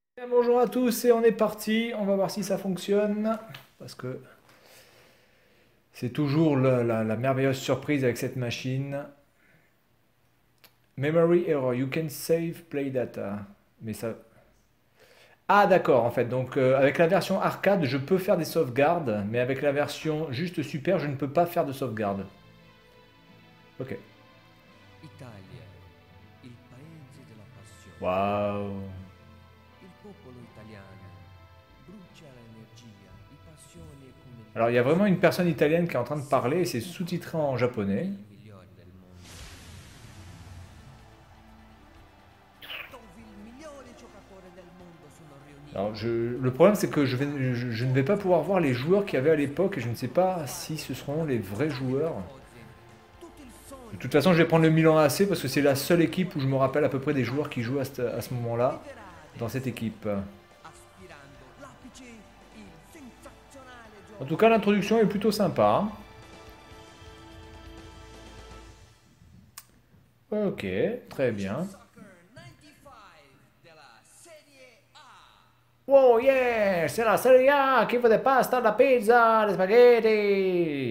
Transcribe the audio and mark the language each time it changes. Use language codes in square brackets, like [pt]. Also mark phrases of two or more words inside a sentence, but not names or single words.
[fr] bonjour à tous et on est parti. On va voir si ça fonctionne. Parce que c'est toujours la merveilleuse surprise avec cette machine. [en] Memory error, you can save play data. [fr] Mais ça... Ah d'accord, en fait. Donc avec la version arcade, je peux faire des sauvegardes. Mais avec la version juste super, je ne peux pas faire de sauvegarde. Ok. [it] Italia, il paese della passione. [fr] Waouh. [it] Il popolo italiano brucia l'energia, di passione come il [fr] Alors il y a vraiment une personne italienne qui est en train de parler et c'est sous-titré en japonais. [it] migliore del mondo. Dove il migliore giocatore del mondo sono riuniti. [fr] Alors le problème c'est que je ne vais pas pouvoir voir les joueurs qu'il y avait à l'époque et je ne sais pas si ce seront les vrais joueurs. [it] Tutto il sogno [fr] De toute façon je vais prendre le Milan AC parce que c'est la seule équipe où je me rappelle à peu près des joueurs qui jouent à ce moment-là dans cette équipe. [it] aspirando l'apice, il sensazionale [fr] En [it] gioco [fr] tout cas l'introduction est plutôt sympa. Ok, très bien. [it] Soccer 95 della Serie A. [en] Wow, yeah, [fr] c'est la Serie A qui veut des pasta, de la pizza, des spaghetti.